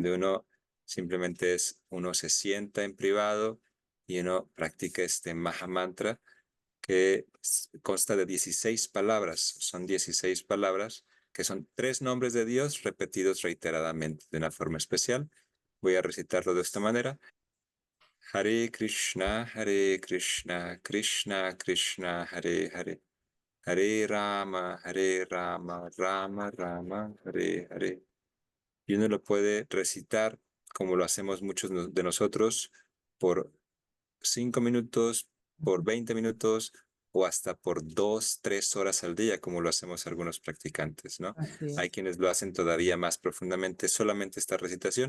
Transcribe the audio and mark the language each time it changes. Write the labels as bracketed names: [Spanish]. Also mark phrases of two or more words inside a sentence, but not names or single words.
[Spanish] donde uno se sienta en privado y uno practica este [Sanskrit] Maha Mantra [Spanish] que consta de 16 palabras. Son 16 palabras que son tres nombres de Dios repetidos reiteradamente de una forma especial. Voy a recitarlo de esta manera. [Sanskrit] Hare Krishna, Hare Krishna, Krishna Krishna, Hare Hare. Hare Rama, Rama Rama, Hare Hare. [Spanish] Y uno lo puede recitar como lo hacemos muchos de nosotros por 5 minutos, por 20 minutos o hasta por 2, 3 horas al día, como lo hacemos algunos practicantes, ¿no? así Hay es. quienes lo hacen todavía más profundamente, solamente esta recitación.